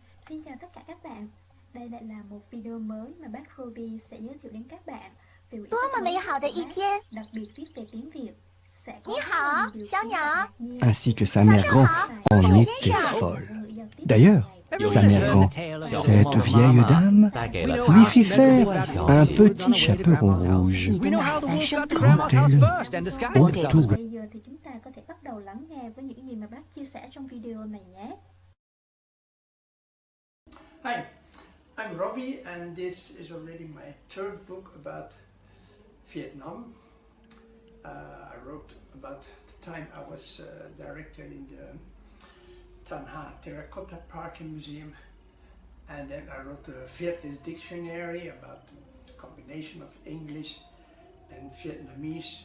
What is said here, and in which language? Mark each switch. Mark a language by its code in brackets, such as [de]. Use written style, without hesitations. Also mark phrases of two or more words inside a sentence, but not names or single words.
[vi] Xin chào tất cả các bạn. Đây lại là một video mới mà bác Roby sẽ giới thiệu đến các bạn về quyển sách mới của bác, đặc biệt viết về tiếng Việt. Sẽ có rất nhiều điều thú vị ngạc nhiên, [fr] ainsi que sa mère grand en était folle. D'ailleurs, sa mère grand, cette vieille dame, lui fit faire un petit chaperon rouge. Autour. [vi] Bây giờ thì chúng ta có thể bắt đầu lắng nghe với những gì mà bác chia sẻ trong video này nhé. [en] Hi, I'm Robbie, and this is already my third book about Vietnam. I wrote about the time I was director in the Terracotta Park Museum, and then I wrote the Vietlish Dictionary about the combination of English and Vietnamese.